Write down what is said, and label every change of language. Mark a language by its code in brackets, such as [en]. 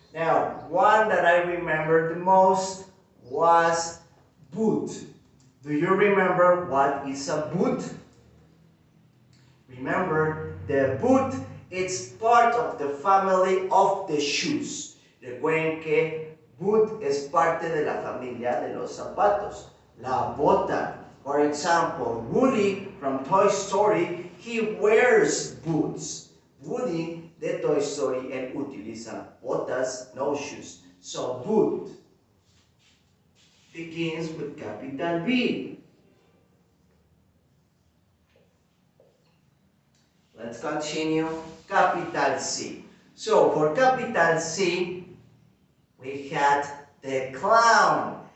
[en] Now, one that I remember the most was boot. Do you remember what is a boot? Remember, the boot is part of the family of the shoes. [es] Recuerden que boot es parte de la familia de los zapatos. La bota. [en] For example, Woody from Toy Story, he wears boots. [es] Woody de Toy Story, él utiliza botas, no shoes. [en] So, boot begins with capital B. Let's continue. Capital C. So, for capital C, we had the clown.